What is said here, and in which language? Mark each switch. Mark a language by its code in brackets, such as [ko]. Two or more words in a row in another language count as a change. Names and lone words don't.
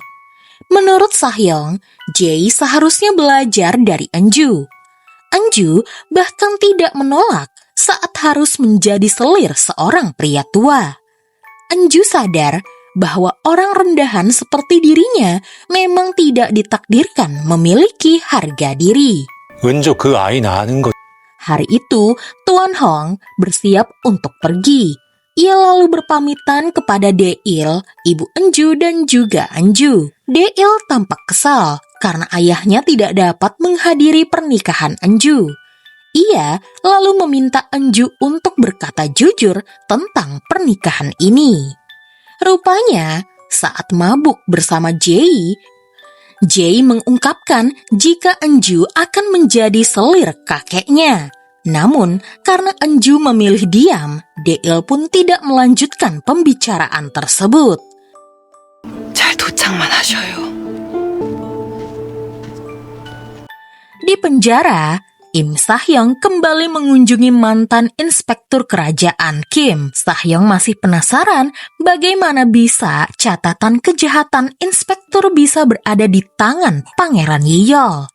[id] Menurut Sahyong, Jae seharusnya belajar dari Enju. Enju bahkan tidak menolak saat harus menjadi selir seorang pria tua. Enju sadar bahwa orang rendahan seperti dirinya memang tidak ditakdirkan memiliki harga diri. [ko] 은조 그 아이 낳는 거 [id] Hari itu, Tuan Hong bersiap untuk pergi. Ia lalu berpamitan kepada Deil, ibu Enju dan juga Enju. Deil tampak kesal karena ayahnya tidak dapat menghadiri pernikahan Enju. Ia lalu meminta Enju untuk berkata jujur tentang pernikahan ini. Rupanya, saat mabuk bersama Jae mengungkapkan jika Enju akan menjadi selir kakeknya. Namun, karena Enju memilih diam, Deil pun tidak melanjutkan pembicaraan tersebut. [ko] 잘 도착만 하셔요. [id] Di penjara, Im Sahyong kembali mengunjungi mantan inspektur kerajaan Kim. Sahyong masih penasaran bagaimana bisa catatan kejahatan inspektur bisa berada di tangan Pangeran Yiyol.